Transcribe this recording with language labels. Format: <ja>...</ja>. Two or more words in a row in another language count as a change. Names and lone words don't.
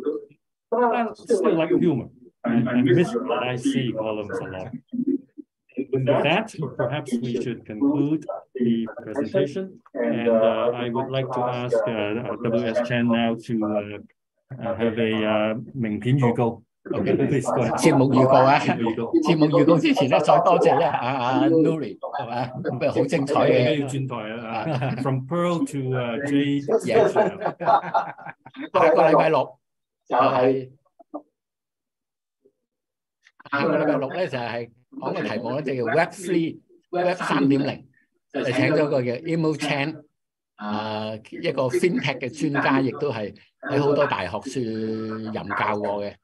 <en>But I still like humor. I miss the Lai See columns a lot. With that, perhaps we should conclude the presentation, and I would like to ask W.S. Chan now to have a</en> <yue>名片預告。</yue> <en>Please go ahead.</en> <yue>節目預告啊！節目預告之前咧，再多謝阿 Nury 係嘛，咁啊好精彩嘅。要轉台啊 ！</yue> <en>From Pearl to Jade。</en> <yue>下個禮拜六就係就係講個題目咧，就叫 Web 3.0，就請咗個叫 Emo Chan 一個 FinTech 嘅專家，亦都係喺好多大學處任教過嘅。</yue>